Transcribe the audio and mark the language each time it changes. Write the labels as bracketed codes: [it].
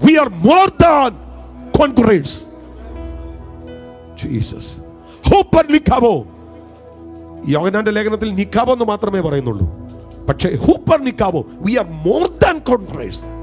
[en] We are more than conquerors. [el] Jesus. ഹൂപ്പർ നിക്കാവോ. [ml] യോഹന്നാന്റെ ലേഖനത്തിൽ നിക്കാവോ എന്ന് മാത്രമേ പറയുന്നുള്ളൂ. പക്ഷേ Hooper നിക്കാവോ. [en] We are more than conquerors.